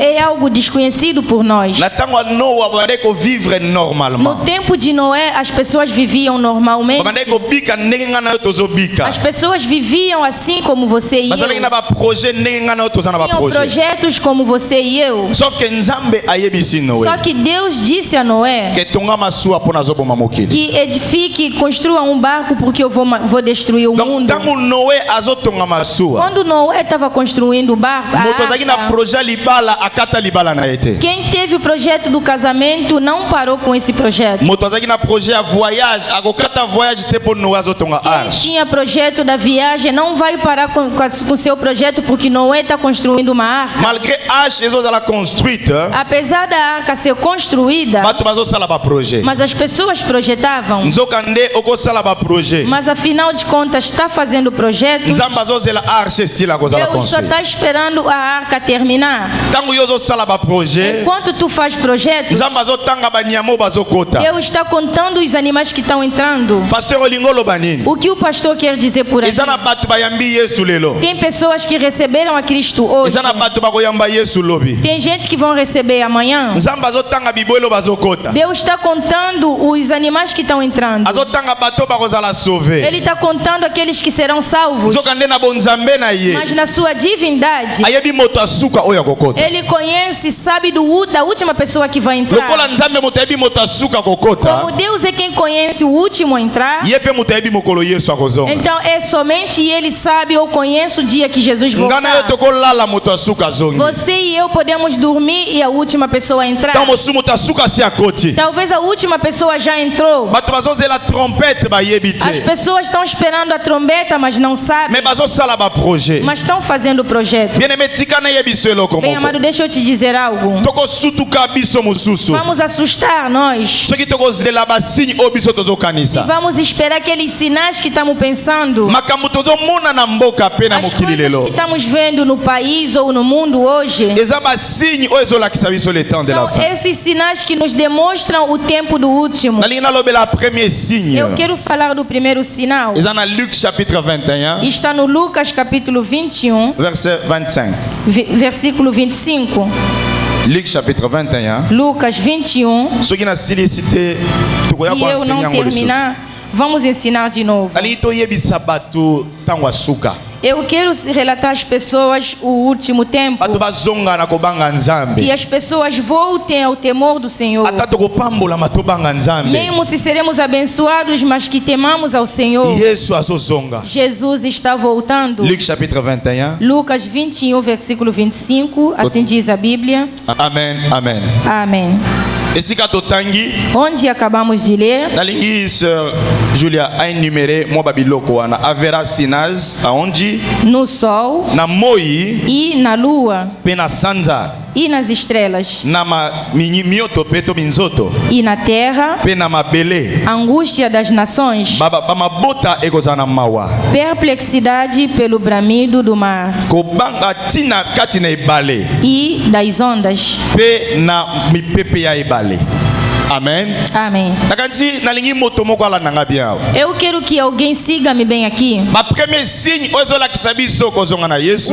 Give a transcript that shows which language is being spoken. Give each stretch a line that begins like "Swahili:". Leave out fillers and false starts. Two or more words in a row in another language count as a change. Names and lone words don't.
Portuguese: É algo desconhecido por nós. No tempo de Noé, as pessoas viviam normalmente. As pessoas viviam assim como você e eu. Tinham projetos como você e eu. Só que Deus disse a Noé Noé
Lingala: que tonga masua pona zoboma mokili.
Portuguese: que edifique, construa um barco porque eu vou destruir o
Lingala: Donc
Portuguese: mundo.
Lingala: tango Noé azotonga masua.
Portuguese: Quando Noé estava construindo o barco, a
Lingala: Moto azaki na
Portuguese: arca,
Lingala: projet libala akata libala na ete.
Portuguese: quem teve o projeto do casamento não parou com esse projeto.
Lingala: Moto azaki na projet a voyage, akokata voyage te po Noé azotonga
Portuguese: Quem
Lingala: arche.
Portuguese: tinha projeto da viagem não vai parar com seu projeto porque Noé está construindo uma arca.
Lingala: Malgré arche ezozala construite,
Portuguese: Apesar da arca ser construída,
Lingala: bato bazosala ba projet.
Portuguese: mas as pessoas projetavam.
Lingala: Nzoka nde okosala ba projet.
Portuguese: Mas afinal de contas, está fazendo projetos.
Lingala: Nzamba azozela arche sila kozala
Portuguese: Deus só
Lingala: construire.
Portuguese: está esperando a arca terminar.
Lingala: Tango yo ozosala ba projet,
Portuguese: Enquanto tu faz projetos,
Lingala: Nzamba azotanga banyamo bazokota.
Portuguese: Deus está contando os animais que estão entrando.
Lingala: Pasteur Olingolo banini.
Portuguese: O que o pastor quer dizer por aí?
Lingala: Eza na bato bayambi Yesu lelo.
Portuguese: Tem pessoas que receberam a Cristo hoje.
Lingala: Eza na bato bakoyamba Yesu lobi.
Portuguese: Tem gente que vão receber amanhã.
Lingala: Nzamba azotanga biboelo bazokota.
Portuguese: Deus está contando os animais que estão entrando.
Lingala: Azotanga bato bakozala sauver.
Portuguese: Ele está contando aqueles que serão salvos.
Lingala: Nzoka nde na bonzambe na ye.
Portuguese: Mas na sua divindade,
Lingala: Ayebi moto asuka oyo akokota.
Portuguese: ele conhece, sabe da última pessoa que vai entrar.
Lingala: Lokola nzambe moto ayebi moto asuka kokota.
Portuguese: Como Deus é quem conhece o último a entrar,
Lingala: Ye pe moto ayebi mokolo Yesu akozonga.
Portuguese: então é somente ele sabe ou conhece o dia que Jesus
Lingala: Ngana yo
Portuguese: voltar.
Lingala: tokolala moto asuka zongi.
Portuguese: Você e eu podemos dormir e a última pessoa entrar.
Lingala: Tango mosu moto asuka si akoti.
Portuguese: Talvez a última pessoa já entrou.
Lingala: Bato bazozela trompete bayebi
Portuguese: As
Lingala: te.
Portuguese: pessoas estão esperando a trombeta, mas não sabem.
Lingala: Me bazosala ba projet.
Portuguese: Mas estão fazendo o projeto.
French: Bien aimé
Lingala: tika na yebi so eloko
Portuguese: Bem, amado,
Lingala: moko.
Portuguese: deixa eu te dizer algo.
Lingala: Tokosutuka biso mosusu.
Portuguese: Vamos assustar nós.
Lingala: Soki tokozela basigne oyo biso
Portuguese: E
Lingala: tozokanisa.
Portuguese: vamos esperar aqueles sinais que estamos pensando.
Lingala: Makambo tozomona na mboka pe na
Portuguese: As
Lingala: mokili
Portuguese: coisas que
Lingala: lelo.
Portuguese: estamos vendo no país ou no mundo hoje.
Lingala: Eza basigne oyo ezolakisa biso
French: le temps de la
Portuguese: São
Lingala: fin.
Portuguese: esses sinais que nos demonstram o tempo do último.
Lingala: nalingi nalobela premier signe.
Portuguese: Eu quero falar do primeiro sinal.
Lingala: Eza na Luc chapitre 21
Portuguese: Está no Lucas capítulo 21,
Lingala: verset 25.
Portuguese: versículo 25.
Lingala: Luc chapitre 21.
Portuguese: Lucas 21.
Lingala: Soki nasilisi te
Portuguese: Se
Lingala: tokoya
Portuguese: eu não
Lingala: koenseigner yango lisusu.
Portuguese: terminar, vamos ensinar de novo.
Lingala: nalingi toyebisa bato ntango asuka.
Portuguese: Eu quero relatar às pessoas o último tempo.
Lingala: bato bazonga na kobanga
Portuguese: Que
Lingala: nzambe.
Portuguese: as pessoas voltem ao temor do Senhor.
Lingala: ata tokopambolama tobanga nzambe.
Portuguese: Mesmo se seremos abençoados, mas que temamos ao Senhor.
Lingala: yesu azozonga.
Portuguese: Jesus está voltando.
Lingala: Luc chapitre 21.
Portuguese: Lucas 21, versículo 25. Assim diz a Bíblia.
Lingala: Amen, amen.
Portuguese: Amém.
Lingala: esika totangi
Portuguese: Onde acabamos de ler,
Lingala: nalingi sœur Julia aenumere mwa babiloko wana avera sinage aondi
Portuguese: no sol
Lingala: na moi
Portuguese: e na lua
Lingala: mpe na sanza
Portuguese: e nas estrelas
Lingala: na mioto mpe to minzoto
Portuguese: e na terra,
Lingala: mpe na mabele
Portuguese: a angústia das nações,
Lingala: bamabota ekozala na mawa
Portuguese: perplexidade pelo bramido do mar
Lingala: kobanga ntina kati na ebale
Portuguese: e das ondas.
Lingala: mpe na mipepe ya ebale. Amen.
Portuguese: Amém.
Lingala: nakanisi nalingi moto moko alandanga bien awa.
Portuguese: Eu quero que alguém siga-me bem aqui.
Lingala: bapremier signe oyo ezolakisa biso kozonga na yesu